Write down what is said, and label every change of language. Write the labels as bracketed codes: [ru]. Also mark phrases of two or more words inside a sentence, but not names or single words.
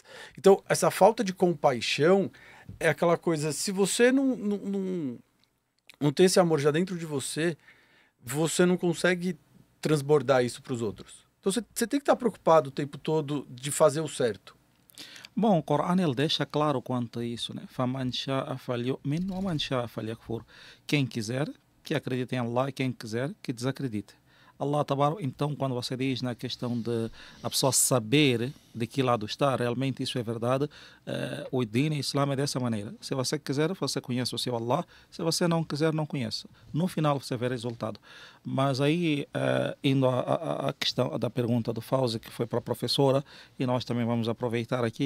[pt] Então, essa falta de compaixão é aquela coisa, se você não tem esse amor já dentro de você, você não consegue transbordar isso para os outros. Então, você tem que estar preocupado o tempo todo de fazer o certo. Bom, o Corão ele deixa claro quanto a isso, né? [ar] فَمَنْ شَاءَ فَلْيُؤْمِنْ وَمَنْ شَاءَ فَلْيَكْفُرْ. [pt] Quem quiser, que acredite em Allah, e quem quiser, que desacredite. [ar] الله تبارك, [pt] então, quando você diz na questão de a pessoa saber de que lado está, realmente isso é verdade. O [ar] دين إسلام [pt] é dessa maneira. Se você quiser, você conhece o seu Allah. Se você não quiser, não conhece. No final, você vê o resultado. Mas aí, indo à questão da pergunta do Fauzi, que foi para a professora, e nós também vamos aproveitar aqui.